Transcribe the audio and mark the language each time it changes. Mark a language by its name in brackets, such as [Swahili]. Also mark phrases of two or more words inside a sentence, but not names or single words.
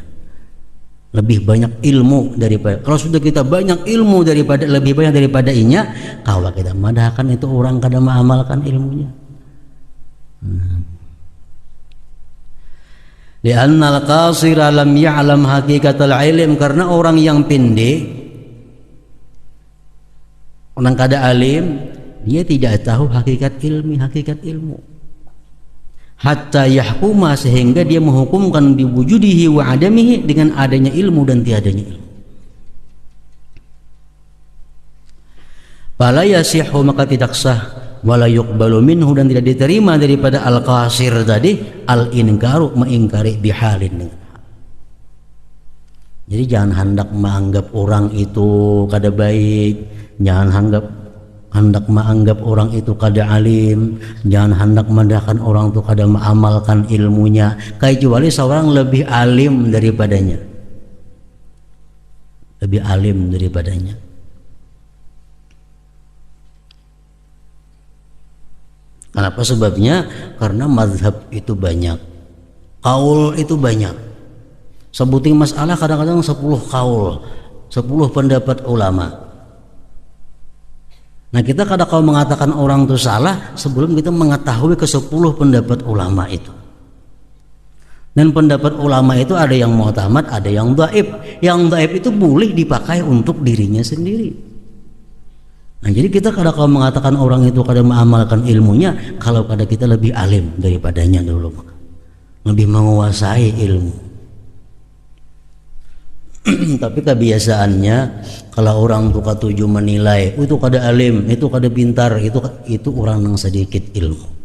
[Indonesian] Lebih banyak ilmu daripada. Kalau sudah kita banyak ilmu daripada, lebih banyak daripadanya, kalau kita madahkan itu orang kada mengamalkan ilmunya. [Arabic] Li'annal qasira lam ya'lam hakikatal ilm, [Indonesian] karena orang yang pendek, orang kada alim, dia tidak tahu hakikat ilmu. [Arabic] Hatta yahkuma, [Indonesian] sehingga dia menghukumkan [Arabic] biwujudihi wa adamihi, [Indonesian] dengan adanya ilmu dan tiadanya ilmu. [Arabic] Fala yasihu, [Indonesian] maka tidak sah, [Arabic] wala yuqbalu minhu, [Indonesian] dan tidak diterima daripada al-qasir tadi, al-inkaru, mengingkari bihalin. Jadi jangan hendak menganggap orang itu kada baik, jangan hendak menganggap orang itu kada alim, jangan hendak mendahkan orang itu kada mengamalkan ilmunya kecuali seorang lebih alim daripadanya. Lebih alim daripadanya. Kenapa sebabnya? Karena mazhab itu banyak, kaul itu banyak. Sebuting masalah kadang-kadang 10 kaul, 10 pendapat ulama. Nah, kita kadang kau mengatakan orang itu salah sebelum kita mengetahui ke-10 pendapat ulama itu. Dan pendapat ulama itu ada yang mu'tamad, ada yang dhaif. Yang dhaif itu boleh dipakai untuk dirinya sendiri. Nah, jadi kita kadang kau mengatakan orang itu kada mengamalkan ilmunya kalau kada kita lebih alim daripadanya dulu, lebih menguasai ilmu. Tapi kebiasaannya kalau orang tuh katuju menilai itu kada alim, itu kada pintar, itu orang yang sedikit ilmu.